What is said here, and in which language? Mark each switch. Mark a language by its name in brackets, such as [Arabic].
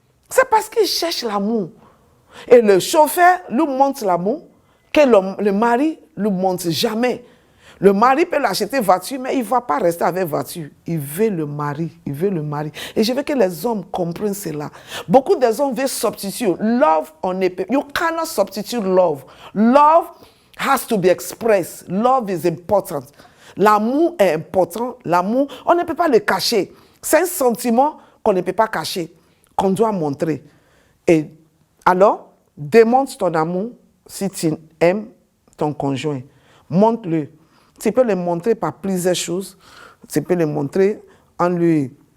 [French] C'est parce qu'ils cherchent l'amour. Et le chauffeur lui montre l'amour que le mari ne lui montre jamais. Le mari peut l'acheter voiture, mais il ne va pas rester avec voiture. Il veut le mari. Il veut le mari. Et je veux que les hommes comprennent cela. Beaucoup des hommes veulent substituer. [English] Love, [French] on ne peut. [English] You cannot substitute love. Love has to be expressed. Love is important. [French] L'amour est important. L'amour, on ne peut pas le cacher. C'est un sentiment qu'on ne peut pas cacher, qu'on doit montrer. Et alors, démontre ton amour si tu aimes ton conjoint. Montre-le. Tu peux le montrer par plusieurs choses. Tu peux le montrer en lui